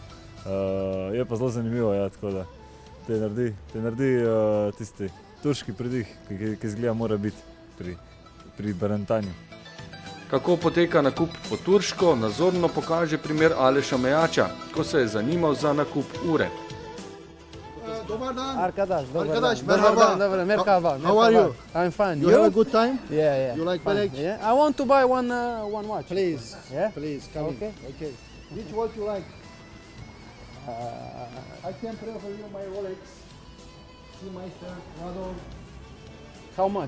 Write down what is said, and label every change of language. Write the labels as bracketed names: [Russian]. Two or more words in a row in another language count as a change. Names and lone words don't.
[Slovenian] Je pa zelo zanimivo, ja, tako da te naredi tisti turški pridih, ki izgleda mora biti pri barantanju. Kako poteka nakup po turško, nazorno pokaže primer Aleša Mejača, ko se je zanimal za nakup ure. [Croatian] Dobar dan. [Turkish] Arkadaş, merhaba. Merhaba. [English] How are you? I'm fine. You have a good time? Yeah. You like Fine. Belek? Yeah. I want to buy one watch. Please. Yeah? Please, come Okay. in. Okay. Which watch you like? I can prefer you my Rolex. Seameister, Radon. How much?